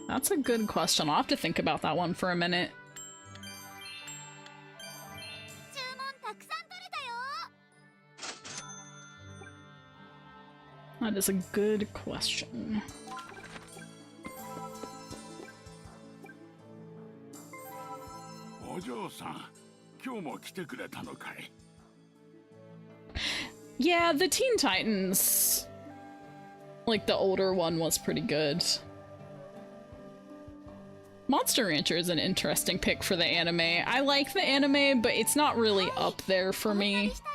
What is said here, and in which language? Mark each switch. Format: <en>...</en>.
<en>That's a good question. I'll have to think about that one for a minute.</en> <ja>注文たくさん取れたよ。</ja> <en>That is a good question.</en> <ja>お嬢さん、今日も来てくれたのかい?</ja> <en>Yeah, the Teen Titans, like the older one, was pretty good. Monster Rancher is an interesting pick for the anime. I like the anime, but it's not really up there for me.</en>